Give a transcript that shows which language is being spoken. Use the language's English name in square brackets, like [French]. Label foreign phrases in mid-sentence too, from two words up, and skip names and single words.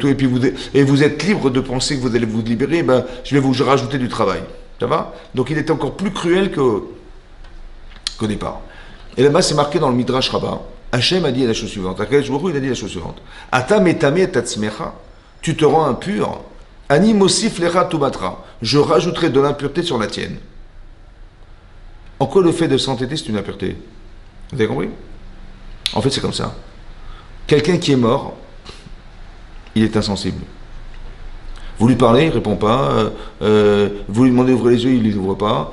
[French] Et puis vous êtes libre de penser que vous allez vous libérer, je vais vous rajouter du travail. Ça va? Donc il était encore plus cruel qu'au départ. Et là-bas, c'est marqué dans le Midrash Rabbah. Hachem a dit la chose suivante. [Hebrew] הקדוש ברוך הוא, [French] il a dit la chose suivante. [Hebrew] אתה מטמא עצמך, [French] tu te rends impur. [Hebrew] אני מוסיף לך טומאה, [French] je rajouterai de l'impureté sur la tienne. En quoi le fait de s'entêter, c'est une impureté? Vous avez compris? En fait, c'est comme ça. Quelqu'un qui est mort, il est insensible. Vous lui parlez, il ne répond pas. Vous lui demandez d'ouvrir les yeux, il ne les ouvre pas.